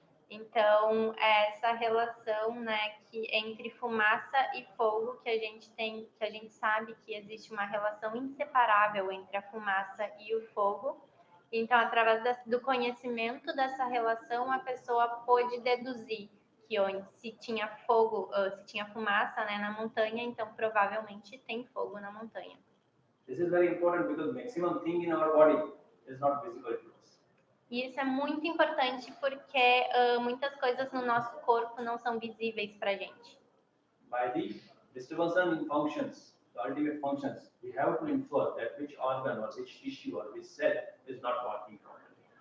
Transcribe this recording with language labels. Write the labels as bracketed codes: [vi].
[pt] Então, é essa relação, né, entre fumaça e fogo que a gente sabe que existe uma relação inseparável entre a fumaça e o fogo. Então, através do conhecimento dessa relação, a pessoa pôde deduzir que se tinha fogo, se tinha fumaça, né, na montanha, então provavelmente tem fogo na montanha. [en] This is very important because maximum thing in our body is not visible to us. [pt] E isso é muito importante porque muitas coisas no nosso corpo não são visíveis para a gente. [en] By the disturbance in functions, the ultimate functions, we have to infer that which organ or which tissue or which cell is not working properly.